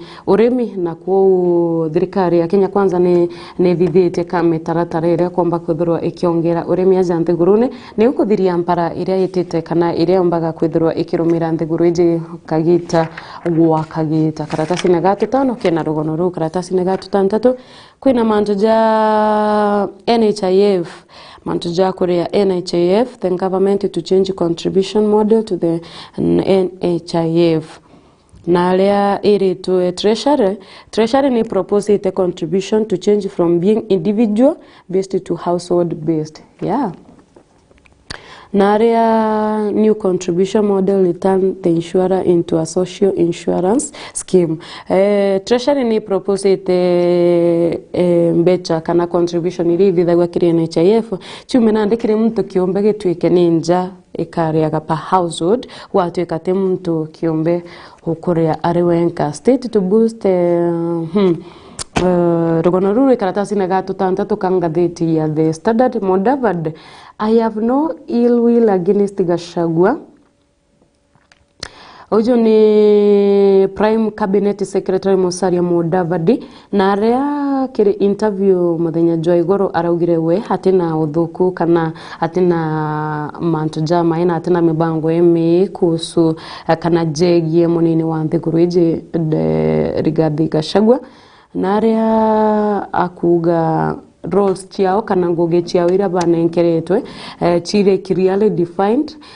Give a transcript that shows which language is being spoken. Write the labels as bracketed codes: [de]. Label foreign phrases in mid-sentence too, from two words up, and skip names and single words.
[mer] urimi na kwa thirikari ya Kenya kwanza ni thithite kama taratara ira kwamba kuthurwa ikiongera urimi ya nthiguru ni ukuthiria mpara ira yitite kana ira mbaga kuthurwa ikirumira nthiguru ije kagita gwa kagita karatasi na gato tano kena rugono ru karatasi na gato tantatu kwina manto ja NHIF manto ja Korea [en] NHIF the government to change contribution model to the NHIF [mer] na aria iri [en] to treasury ni propose the contribution to change from being individual based to household based [mer] na aria [en] new contribution model will turn the insurer into a social insurance scheme. [mer] Treasury ni propose mbecha kana contribution iri thithagwa kiri NHIF chume na ndikire muntu kiombe gitwike ninja ikariaga pa household watwika te muntu kiombe ukuria ari wenka [en] state to boost [mer] rugono ruru karatasi na gato tantatu kangatheti ya The Standard Modavad. [en] I have no ill will against Gachagua. [mer] Ojo ni Prime Cabinet Secretary Musalia Mudavadi na aria kiri interview muthenya Joigoro araugire we hatina uthuku kana hatina mantu jama ina hatina mibango emi kuhusu kana jegie munini wa nthiguru ije Rigathi Gachagua na aria akuga roles ciao kana ngoge ciao ira banenkeretwe chire [en] clearly defined